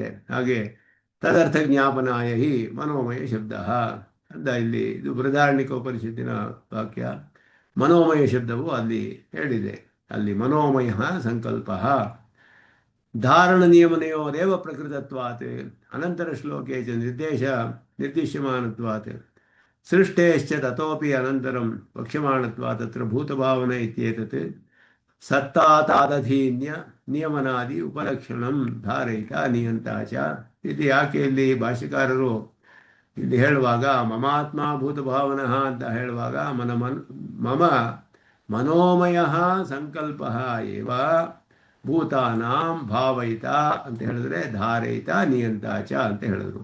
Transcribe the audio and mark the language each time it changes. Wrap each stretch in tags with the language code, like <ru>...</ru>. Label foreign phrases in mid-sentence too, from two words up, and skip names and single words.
<kn>ಹಾಗೆ</kn> <sa>ತದರ್ಥ ಜ್ಞಾಪನಾಯ ಹಿ</sa> <kn>ಮನೋಮಯ ಶಬ್ದ ಅಂತ ಇಲ್ಲಿ ಇದು ಬೃಹದಾರಣ್ಯಕ ಉಪನಿಷತ್ತಿನ ವಾಕ್ಯ. ಮನೋಮಯ ಶಬ್ದವು ಅಲ್ಲಿ ಹೇಳಿದೆ. ಅಲ್ಲಿ</kn> <sa>ಮನೋಮಯ ಸಂಕಲ್ಪ ಧಾರಣ ನಿಯಮನೆಯೋರೇವ ಪ್ರಕೃತತ್ವಾತ್ ಅನಂತರ ಶ್ಲೋಕೆ ಚ ನಿರ್ದಿಶ್ಯಮಾನತ್ವಾತ್ ಸೃಷ್ಟೇಶ್ಚ ತತೋಪಿ ಅನಂತರಂ ವಕ್ಷ್ಯಮಾಣತ್ವಾತ್ ತತ್ರ ಭೂತಭಾವನ ಇತ್ಯೇತತ್ ಸತ್ತಾತಾದಧೀನ್ಯ ನಿಯಮನಾದಿ ಉಪಲಕ್ಷಣಂ ಧಾರಯಿತ ನಿಯಂತ ಚ.</sa> <kn>ಇದು ಯಾಕೆ ಇಲ್ಲಿ ಭಾಷ್ಯಕಾರರು ಇಲ್ಲಿ ಹೇಳುವಾಗ</kn> <sa>ಮಮಾತ್ಮ ಭೂತಭಾವನಃ</sa> <kn>ಅಂತ ಹೇಳುವಾಗ</kn> <sa>ಮಮ ಮನೋಮಯ ಸಂಕಲ್ಪ ಏವ ಭೂತಾನಾಂ ಭಾವಯಿತ</sa> <kn>ಅಂತ ಹೇಳಿದ್ರೆ</kn> <sa>ಧಾರಯಿತ ನಿಯಂತ ಚ</sa> <kn>ಅಂತ ಹೇಳಿದ್ರು.</kn>